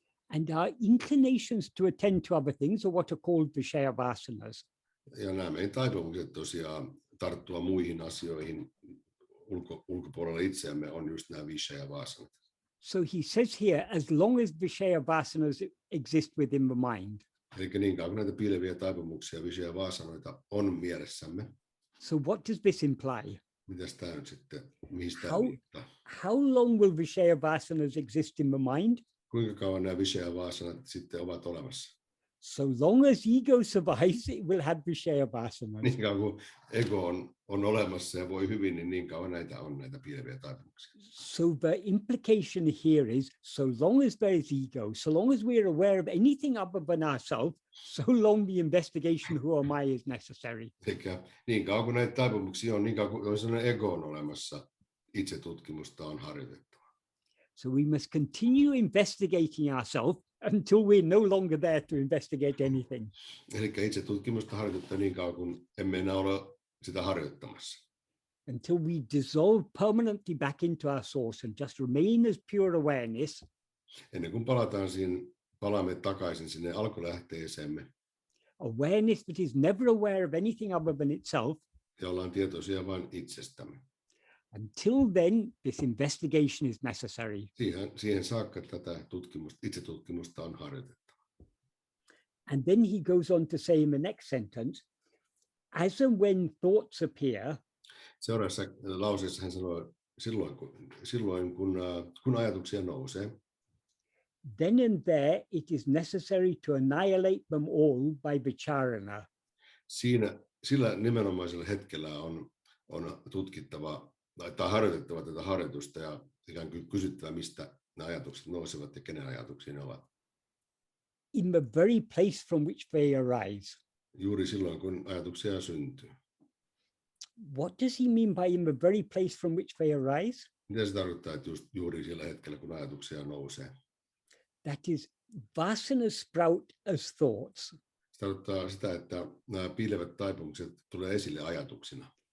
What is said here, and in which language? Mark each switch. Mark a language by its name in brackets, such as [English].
[English] And our inclinations to attend to other things are what are called vishaya vasanas. [Finnish] Ja nämä meidän taipumukset tosiaan tarttua muihin asioihin ulkopuolella itseämme on just nämä vishaya vasanat. [English] So he says here, as long as vishaya vasanas exist within the mind. [Finnish] Eli niin kauan kuin näitä piileviä taipumuksia, vishaya vasanoita on mielessämme. [English] So what does this imply? [Finnish] Mitäs tämä nyt sitten, mihin tämä viittaa? [English] How long will vishaya vasanas exist in the mind? [Finnish] Kuinka kauan nämä vishaya vasanat sitten ovat olemassa? [English] So long as ego survives, it will have Vishaya vasanas. [Finnish] Niin kauan kuin ego on olemassa ja voi hyvin, niin kauan näitä on näitä piileviä taipumuksia. [English] So the implication here is, so long as there is ego, so long as we're aware of anything other than ourselves, so long the investigation who am I is necessary. [Finnish] Eli niin kauan kuin näitä taipumuksia on, niin kauan kuin on sellainen ego on olemassa, itsetutkimusta on harjoitettava. [English] So we must continue investigating ourselves until we're no longer there to investigate anything. [Finnish] Eli itsetutkimusta harjoitetaan niin kauan kuin emme enää ole sitä harjoittamassa. [English] Until we dissolve permanently back into our source and just remain as pure awareness. [Finnish] Ennen kuin palaamme takaisin sinne alkulähteeseemme. [English] Awareness that is never aware of anything other than itself. [Finnish] Ja ollaan tietoisia vain itsestämme. [English] Until then, this investigation is necessary. [Finnish] Siihen saakka tätä itsetutkimusta on harjoitettava. [English] And then he goes on to say in the next sentence, as and when thoughts appear, [Finnish] seuraavassa lauseessa hän sanoo, silloin kun ajatuksia nousee, [English] then and there it is necessary to annihilate them all by vicharana. [Finnish] Sillä nimenomaisella hetkellä on tutkittava tai harjoitettava tätä harjoitusta ja ikään kuin kysyttävä, mistä ne ajatukset nousevat ja kenen ajatuksia ne ovat. [English] In the very place from which they arise. [Finnish] Juuri silloin, kun ajatuksia syntyy. [English] What does he mean by in the very place from which they arise? [Finnish] Mitä se tarkoittaa, että juuri sillä hetkellä, kun ajatuksia nousee? [English] That is, vasanas sprout as thoughts. [Finnish] Se tarkoittaa sitä, että nämä piilevät taipumukset tulee esille ajatuksina.